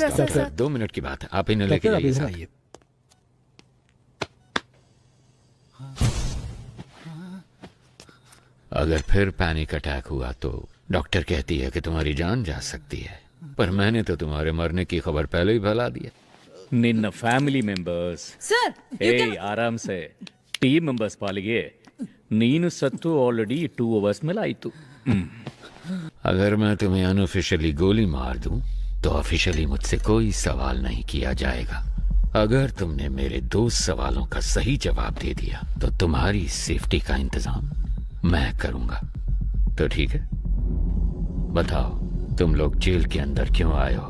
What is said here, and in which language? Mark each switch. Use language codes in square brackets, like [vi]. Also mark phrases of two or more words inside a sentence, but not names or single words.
[hi] डॉक्टर 2 मिनट की बात है, आप इन्हें लेके जाइए साथ। अगर फिर पैनिक अटैक हुआ तो डॉक्टर कहती है कि तुम्हारी जान जा सकती है, पर मैंने तो तुम्हारे मरने की खबर पहले ही फैला दी है। [en] निन्न family members सर [hi] आराम से [en] team members [kn] ಪಾಲಿಗೆ ನೀನು ಸತ್ತು [en] already 2 hours [kn] ಮೇಲೆ ಆಯಿತು। [hi] अगर मैं तुम्हें अनऑफिशियली गोली मार दूं तो ऑफिशियली मुझसे कोई सवाल नहीं किया जाएगा। अगर तुमने मेरे 2 सवालों का सही जवाब दे दिया तो तुम्हारी सेफ्टी का इंतजाम मैं करूंगा। तो ठीक है, बताओ तुम लोग जेल के अंदर क्यों आए हो?